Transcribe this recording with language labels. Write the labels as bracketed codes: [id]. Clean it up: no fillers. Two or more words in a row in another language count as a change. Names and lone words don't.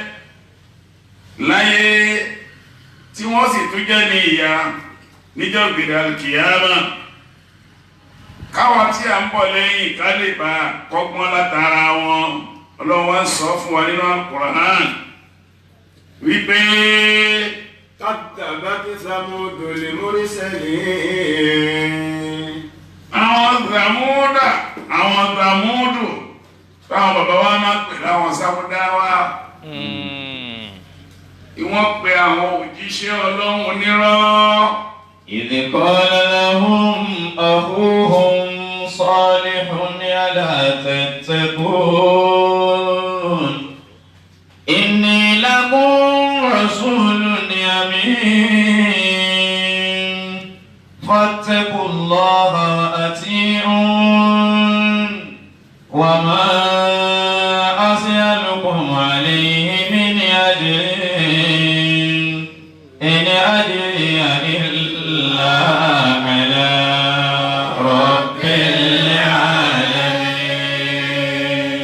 [yo] láyé tí wọ́n sì tún jẹ́ ní ìyà níjọ́ gbèdà kìyàmá káwa tí a ń bọ̀ lẹ́yìn ká lè bá kọ́gbọ́n látara wọn ọlọ́wọ́ ń sọ fún wa nínú Al-Qur'an wípé [ar] كذبت ثمود المرسلين [yo] àwọn Sàmúdù táwọn bàbá wa máa pè láwọn Sámúdáwá ìwọ́n pe àwọn òjíṣẹ́ Ọlọ́run nírọ́. [ar] إذ قال لهم أخوهم صالح ألا تتقون إني لكم رسول أمين فاتقوا الله وأطيعون وما أسألكم عليه من أجر إن أجري إلا على رب العالمين.